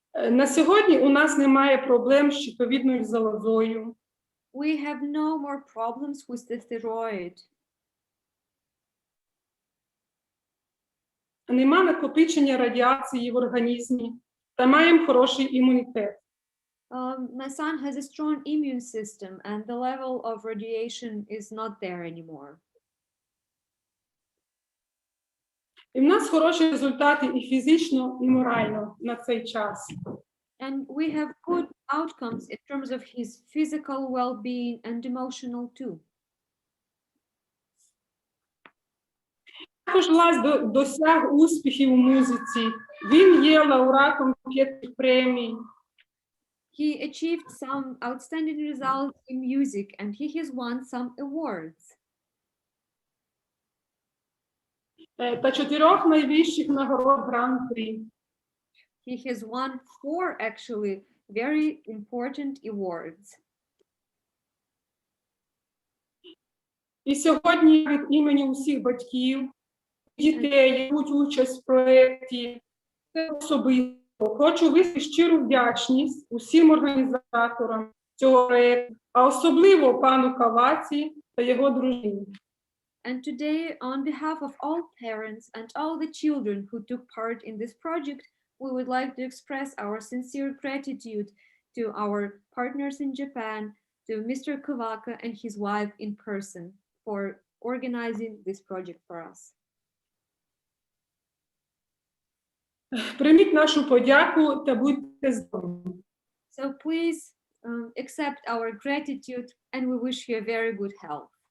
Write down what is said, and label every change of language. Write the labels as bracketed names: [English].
[Ukrainian] На сьогодні у нас немає проблем з щитовідною залозою. [English] We have no more problems with the thyroid. [Ukrainian] Нема накопичення радіації в організмі та маємо хороший імунітет. [English] My son has a strong immune system and the level of radiation is not there anymore. [Ukrainian] І в нас хороші результати і фізично, і морально на цей час. [English] And we have good outcomes in terms of his physical well-being and emotional too. [Ukrainian] Також Лаз досяг успіхів у музиці. Він є лауреатом 5 премій. [English] He achieved some outstanding results in music and he has won some awards. [Ukrainian] Та 4 найвищих нагород Гран-прі. [English] He has won 4 actually very important awards. [Ukrainian] І сьогодні від імені усіх батьків, дітей, які беруть участь в проєкті, особисто хочу висловити щиру вдячність усім організаторам цього проєкту, а особливо пану Каваці та його дружині. [English] And today, on behalf of all parents and all the children who took part in this project, we would like to express our sincere gratitude to our partners in Japan, to Mr. Kawaka and his wife in person for organizing this project for us. [Ukrainian] Прийміть нашу подяку та будьте здорові. [English] So please accept our gratitude and we wish you a very good health.